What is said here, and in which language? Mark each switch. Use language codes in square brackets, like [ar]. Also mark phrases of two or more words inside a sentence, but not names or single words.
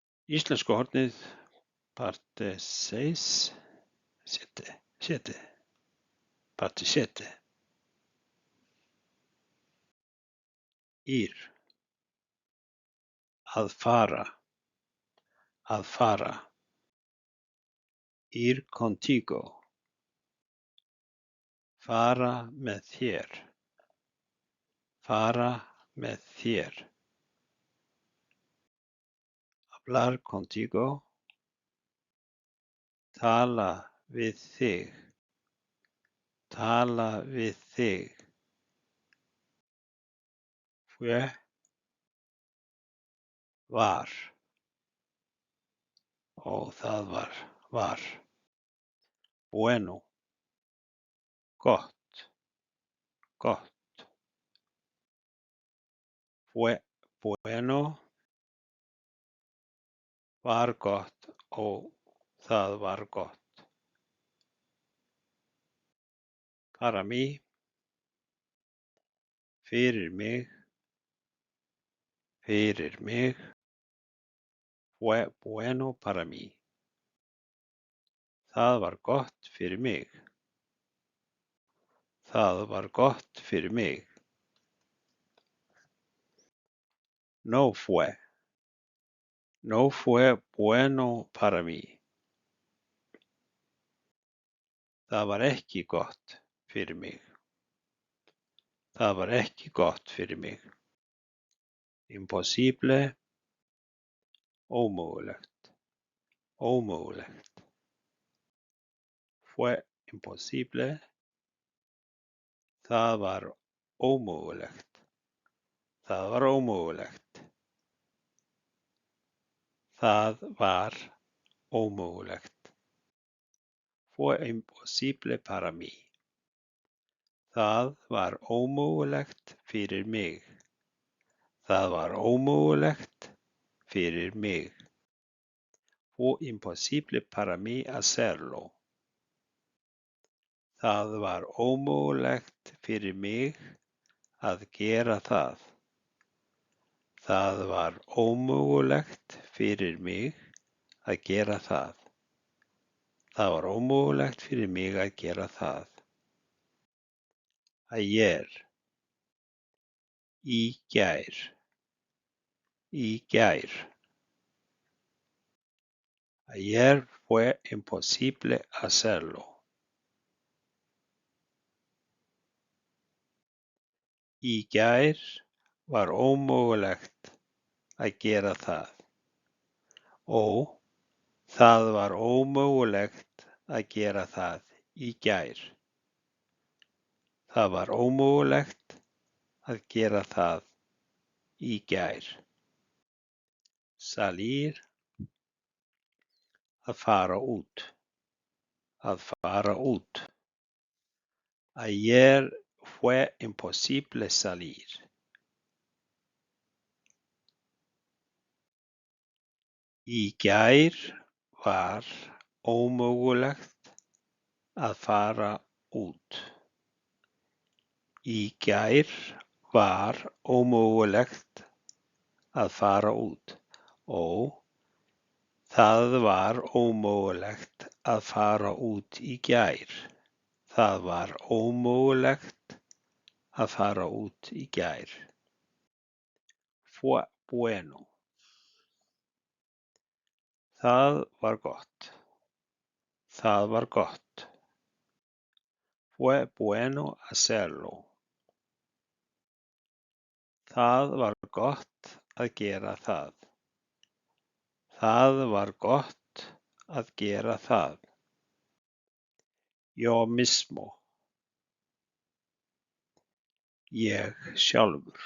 [is] Íslenska hornið, [es] parte 6, 7, parte 7. Ir, [is] að fara, að fara. [es] Ir contigo, [is] fara með þér, fara með þér. [es] Hablar contigo, [is] tala við þig, tala við þig. Fue, var, og það var. Bueno, gott, gott. [es] Fue bueno, [is] var gott og það var gott. [es] Para mí, [is] fyrir mig, fyrir mig. [es] Fue bueno para mí. [is] Það var gott fyrir mig. Það var gott fyrir mig. [es] No fue bueno para mí. [is] Það var ekki gott fyrir mig. Það var ekki gott fyrir mig. Impossible, ómögulegt, ómögulegt. [es] Fue impossible, [is] það var ómögulegt, það var ómögulegt. Það var ómögulegt. [es] Fue impossible para mí. [is] Það var ómögulegt fyrir mig. Það var ómögulegt fyrir mig. [es] Fue impossible para mí hacerlo. [is] Það var ómögulegt fyrir mig að gera það. Það var ómögulegt fyrir mig að gera það. Það var ómögulegt fyrir mig að gera það. Ayer, í gær, í gær. [es] Ayer fue imposible hacerlo. [is] Í gær var ómögulegt að gera það. Og það var ómögulegt að gera það í gær. Það var ómögulegt að gera það í gær. Salir, að fara út, að fara út. [es] Ayer fue imposible salir. [is] Í gær var ómögulegt að fara út. Í gær var ómögulegt að fara út og það var ómögulegt að fara út í gær. Það var ómögulegt að fara út í gær. [es] Fue bueno. [is] Það var gott. Það var gott. [es] Fue bueno hacerlo. [is] Það var gott að gera það. Það var gott að gera það. [es] Yo mismo. [is] Ég sjálfur.